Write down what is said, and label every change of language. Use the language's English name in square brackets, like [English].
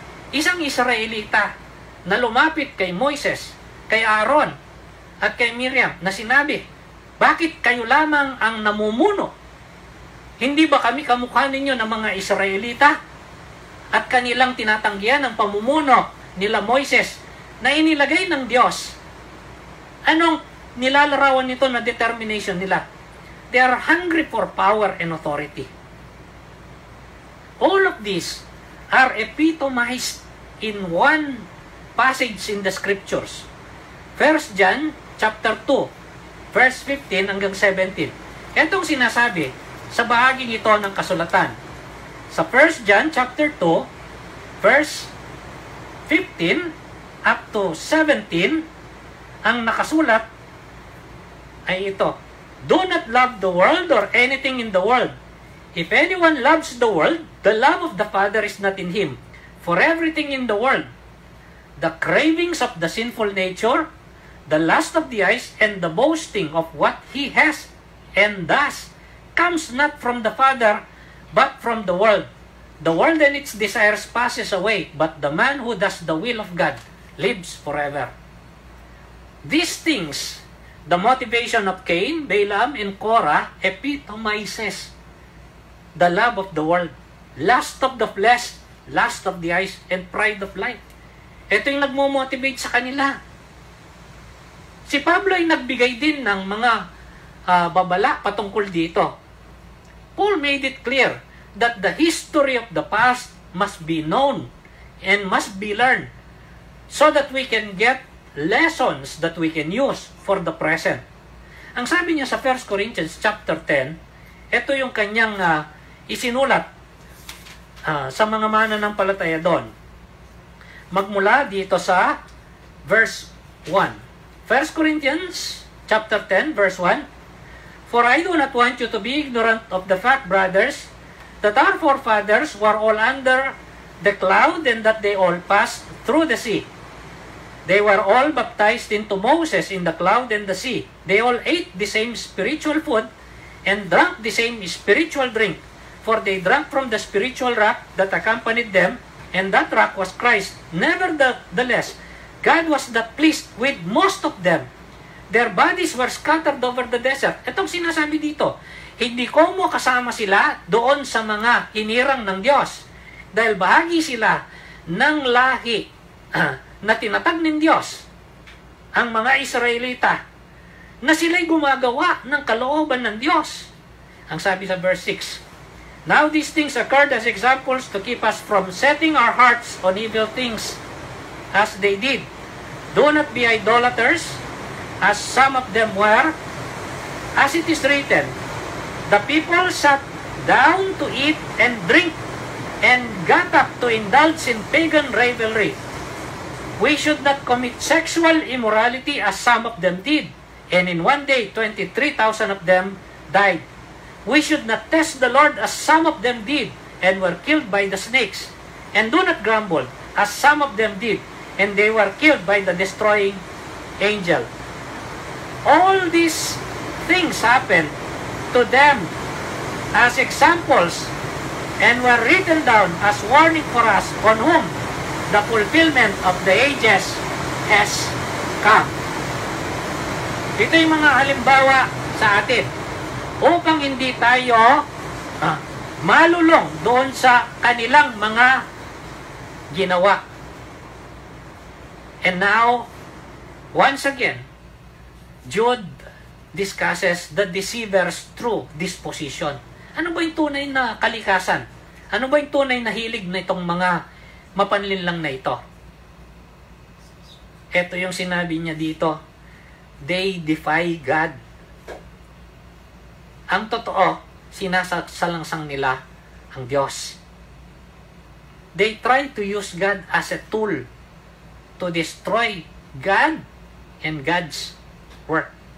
[Filipino] Isang Israelita na lumapit kay Moises, kay Aaron, at kay Miriam na sinabi, bakit kayo lamang ang namumuno? Hindi ba kami kamukha ninyo ng mga Israelita? At kanilang tinatanggihan ang pamumuno nila Moises na inilagay ng Diyos. Anong nilalarawan nito na determination nila? [English] They are hungry for power and authority. All of these are epitomized in one passage in the scriptures. 1 John chapter 2, verse 15 hanggang 17. [Filipino] Itong sinasabi sa bahaging ito ng kasulatan. Sa 1 John chapter 2, verse 15 up to 17, ang nakasulat ay ito. [English] Do not love the world or anything in the world. If anyone loves the world, the love of the Father is not in him. For everything in the world, the cravings of the sinful nature, the lust of the eyes, and the boasting of what he has and does, comes not from the Father, but from the world. The world and its desires passes away, but the man who does the will of God lives forever. These things, the motivation of Cain, Balaam, and Korah, epitomizes the love of the world, lust of the flesh, lust of the eyes, and pride of life. [Filipino] Ito yung nagmo-motivate sa kanila. Si Pablo ay nagbigay din ng mga babala patungkol dito. [English] Paul made it clear that the history of the past must be known and must be learned so that we can get lessons that we can use for the present. [Filipino] Ang sabi niya sa 1 Corinthians chapter 10, ito yung kanyang isinulat sa mga mananampalataya doon. Magmula dito sa verse 1. 1 Corinthians chapter 10, verse 1. [English] For I do not want you to be ignorant of the fact, brothers, that our forefathers were all under the cloud and that they all passed through the sea. They were all baptized into Moses in the cloud and the sea. They all ate the same spiritual food and drank the same spiritual drink. For they drank from the spiritual rock that accompanied them, and that rock was Christ. Nevertheless, God was not pleased with most of them. Their bodies were scattered over the desert. [Filipino] Itong sinasabi dito, hindi ko mo kasama sila doon sa mga hinirang ng Diyos. Dahil bahagi sila ng lahi na tinatag ng Diyos, ang mga Israelita, na sila'y gumagawa ng kalooban ng Diyos. Ang sabi sa [English] verse 6, Now these things occurred as examples to keep us from setting our hearts on evil things as they did. Do not be idolaters, as some of them were. As it is written, the people sat down to eat and drink and got up to indulge in pagan revelry. We should not commit sexual immorality as some of them did. And in one day, 23,000 of them died. We should not test the Lord as some of them did and were killed by the snakes. And do not grumble as some of them did and they were killed by the destroying angel. All these things happened to them as examples and were written down as warning for us on whom the fulfillment of the ages has come. [Filipino] Ito yung mga halimbawa sa atin upang hindi tayo malulong doon sa kanilang mga ginawa. [English] And now, once again, Jude discusses the deceiver's true disposition. [Filipino] Ano ba yung tunay na kalikasan? Ano ba yung tunay na hilig na itong mga mapanlinlang na ito? Ito yung sinabi niya dito. [English] They defy God. [Filipino] Ang totoo, sinasalangsang nila ang Diyos. [English] They try to use God as a tool to destroy God and God's work.